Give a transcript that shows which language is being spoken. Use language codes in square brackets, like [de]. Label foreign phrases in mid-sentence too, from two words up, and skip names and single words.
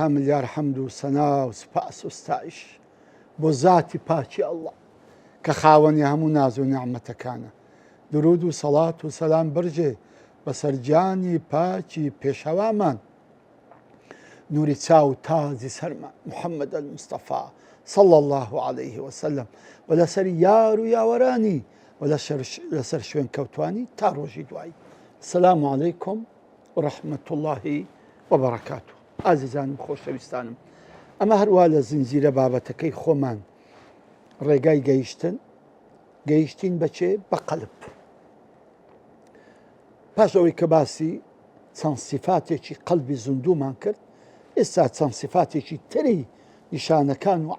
[ckb] ملیار حەمد و سەنا و سوپاس و ستایش بۆ زاتی پاکی ئەڵڵا کە خاوەنی هەموو ناز و نیعمەتەکانە. درود و سەڵات و سەلام بەرجێ بەسەر گیانی پاکی پێشەوامان، نوری چاو تازی سەرمان محەممەد المستەفا [ar] صلى الله عليه وسلم، [ckb] و لەسەر یار و یاوەرانی و لەسەر شوێن کەوتوانی تا ڕۆژی دوایی. [ar] السلام عليكم ورحمة الله وبركاته. [ckb] ئازیزانم خۆشەویستانم، ئەمە هەروە لە زنجیرە بابەتەکەی خۆمان ڕێگای گەیشتین بەچێ بە قەلب. پاش ئەوەی کە باسی چەند سیفاتێکی قەلبی زیندوومان کرد، ئێستا چەند سیفاتێکی تری نیشانەکان و